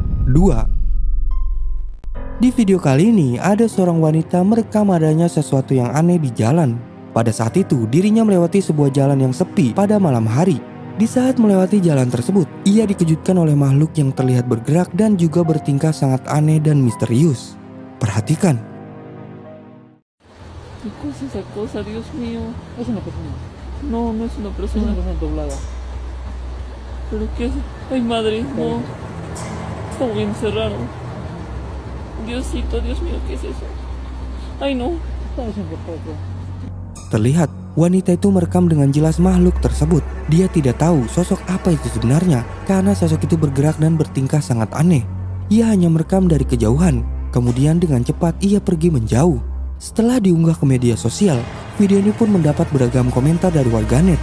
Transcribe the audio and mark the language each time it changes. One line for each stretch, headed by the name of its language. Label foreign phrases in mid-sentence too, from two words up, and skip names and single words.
Indonesian: Di video kali ini ada seorang wanita merekam adanya sesuatu yang aneh di jalan. Pada saat itu dirinya melewati sebuah jalan yang sepi pada malam hari. Di saat melewati jalan tersebut, ia dikejutkan oleh makhluk yang terlihat bergerak dan juga bertingkah sangat aneh dan misterius. Perhatikan.
Spanish: ¿Qué cosa es esa cosa, Dios mío? Es una persona. No, no es una Es persona. una persona doblada. ¿Pero qué es? Ay, madre, no. Está bien cerrado. Diosito, Dios mío, ¿qué es eso? Ay, no. Está desenfocado.
Indonesian: Terlihat wanita itu merekam dengan jelas makhluk tersebut. Dia tidak tahu sosok apa itu sebenarnya karena sosok itu bergerak dan bertingkah sangat aneh. Ia hanya merekam dari kejauhan. Kemudian dengan cepat ia pergi menjauh. Setelah diunggah ke media sosial, video ini pun mendapat beragam komentar dari warganet.